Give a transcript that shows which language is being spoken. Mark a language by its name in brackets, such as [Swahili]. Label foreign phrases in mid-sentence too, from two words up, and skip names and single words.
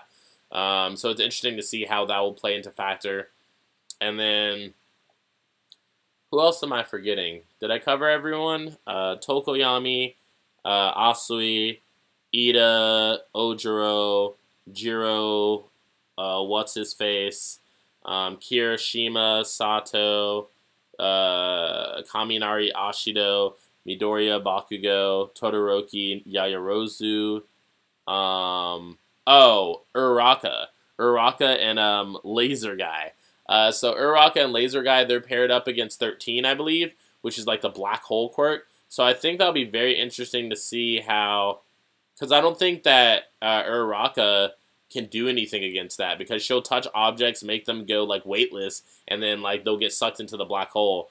[English] So it's interesting to see how that will play into factor. And then, who else am I forgetting? Did I cover everyone? Tokoyami, Asui, Ida, Ojiro, Jiro, what's-his-face, Kirishima, Sato, Kaminari, Ashido, Midoriya, Bakugo, Todoroki, Yaoyorozu, Uraraka. Uraraka and Laser Guy. So Uraraka and Laser Guy, they're paired up against 13, I believe, which is like the black hole quirk. So I think that'll be very interesting to see how, because I don't think that Uraraka can do anything against that, because she'll touch objects, make them go like weightless, and then like they'll get sucked into the black hole.